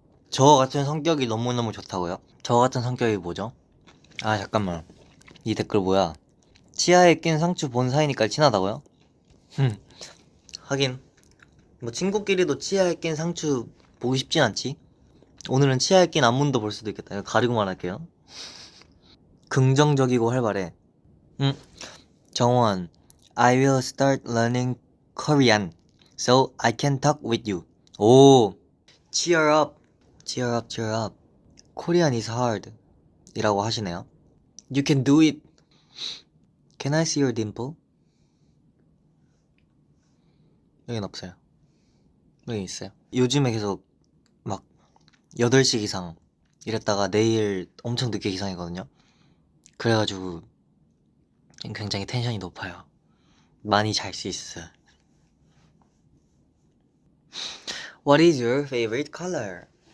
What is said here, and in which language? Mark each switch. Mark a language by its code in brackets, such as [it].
[ko] 저 같은 성격이 너무너무 좋다고요? 저 같은 성격이 뭐죠? 아, 잠깐만. 이 댓글 뭐야? 치아에 낀 상추 본 사이니까 친하다고요? 하긴 뭐 친구끼리도 치아에 낀 상추 보기 쉽진 않지. 오늘은 치아에 낀 안문도 볼 수도 있겠다. 이거 가리고 말할게요. 긍정적이고 활발해. [en] 정원, I will start learning Korean so I can talk with you. 오, cheer up, cheer up, cheer up. Korean is hard [ko] 이라고 하시네요. [en] You can do it. Can I see your dimple? [ko] 여긴 없어요. 여기 있어요. 요즘에 계속 막 8시 기상 이랬다가 내일 엄청 늦게 기상이거든요. 그래가지고 굉장히 텐션이 높아요. 많이 잘 수 있어. [en] What is your favorite color?